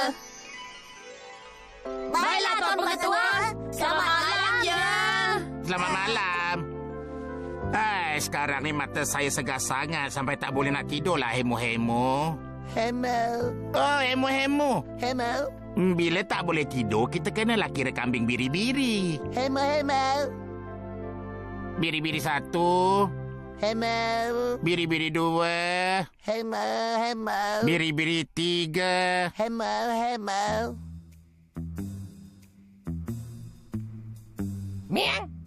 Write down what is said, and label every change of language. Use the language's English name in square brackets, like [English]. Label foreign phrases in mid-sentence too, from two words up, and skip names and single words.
[Malay] Baiklah, Tuan Pengetua. Selamat malam ya. Selamat malam. Sekarang ni mata saya segar sangat sampai tak boleh nak tidur lah, hemo-hemo. Oh, hemo-hemo. Bila tak boleh tidur, kita kenalah kira kambing biri-biri. Biri-biri 1. Biri-biri 2. Biri-biri 3. Miang.